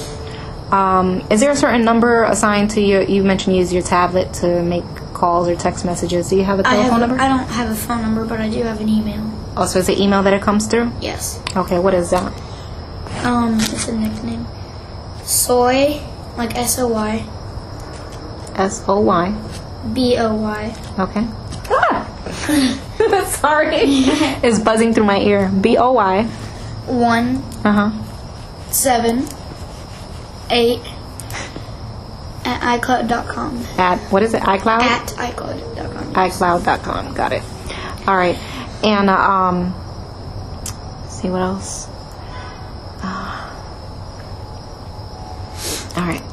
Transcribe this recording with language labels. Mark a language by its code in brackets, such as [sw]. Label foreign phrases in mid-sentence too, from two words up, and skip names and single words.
[en] Is there a certain number assigned to you? You mentioned you use your tablet to make calls or text messages. Do you have a telephone number? I don't have a phone number, but I do have an email. Oh, so it's an email that it comes through? Yes. Okay, what is that? It's a nickname. Soy, like S-O-Y. S-O-Y. B-O-Y. Okay. Ah! Sorry. It's buzzing through my ear. B-O-Y. 1. 7. 8. At iCloud.com. At, what is it, iCloud? At iCloud.com. iCloud.com, got it. All right. And, let's see what else. All right.